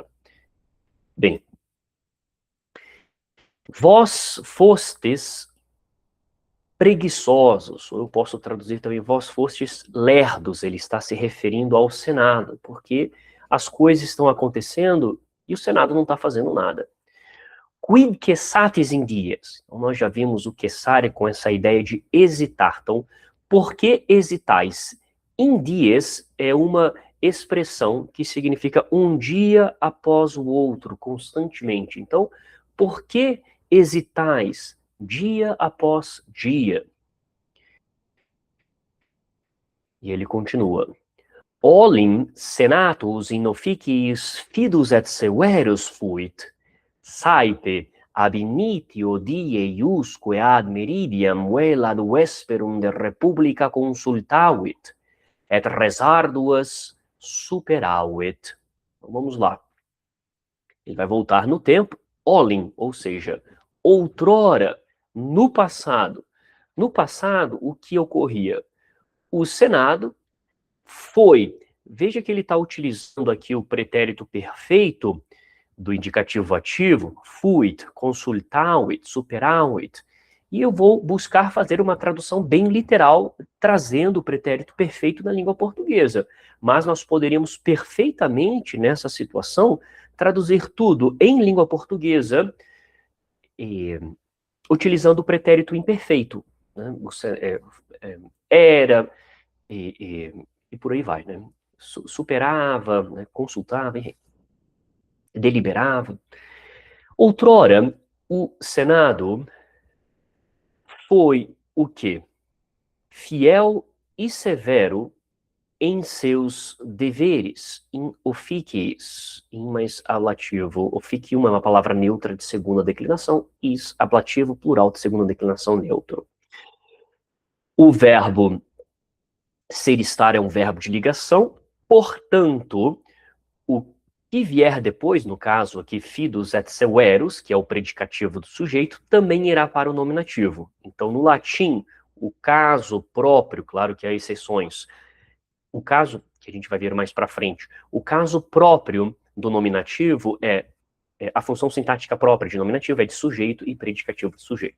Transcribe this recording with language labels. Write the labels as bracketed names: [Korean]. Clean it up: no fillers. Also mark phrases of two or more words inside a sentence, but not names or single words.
[Portuguese] Bem, vós fostes preguiçosos, ou eu posso traduzir também, vós fostes lerdos, ele está se referindo ao Senado, porque as coisas estão acontecendo e o Senado não está fazendo nada. [Latin] Quid cessatis in dies? [Portuguese] Então, nós já vimos o cessare com essa ideia de hesitar. Então, por que hesitais? [Latin] In dies [Portuguese] é uma expressão que significa um dia após o outro, constantemente. Então, por que hesitais dia após dia? E ele continua. [Latin] Olim senatus in officiis fidus et severus fuit, saepe ab initio die iusque ad meridiam vel ad vesperum de republica consultavit, et res arduas superavit. [Portuguese] Então, vamos lá. Ele vai voltar no tempo, olim, ou seja, outrora, no passado. No passado, o que ocorria? O Senado veja que ele está utilizando aqui o pretérito perfeito do indicativo ativo, [Latin] fuit, consultavit, superavit, [Portuguese] e eu vou buscar fazer uma tradução bem literal, trazendo o pretérito perfeito na língua portuguesa. Mas nós poderíamos perfeitamente, nessa situação, traduzir tudo em língua portuguesa, utilizando o pretérito imperfeito. né? Era, e por aí vai, né? Superava, né? Consultava, deliberava. Outrora, o Senado foi o quê? Fiel e severo em seus deveres, [Latin] in officiis, [Portuguese] in mais ablativo. Officium é uma palavra neutra de segunda declinação, is ablativo plural de segunda declinação neutro. O verbo ser estar é um verbo de ligação, portanto, o que vier depois, no caso aqui, [Latin] fidus et severus, [Portuguese] que é o predicativo do sujeito, também irá para o nominativo. Então, no latim, o caso próprio, claro que há exceções, o caso, que a gente vai ver mais para frente, o caso próprio do nominativo a função sintática própria de nominativo é de sujeito e predicativo de sujeito.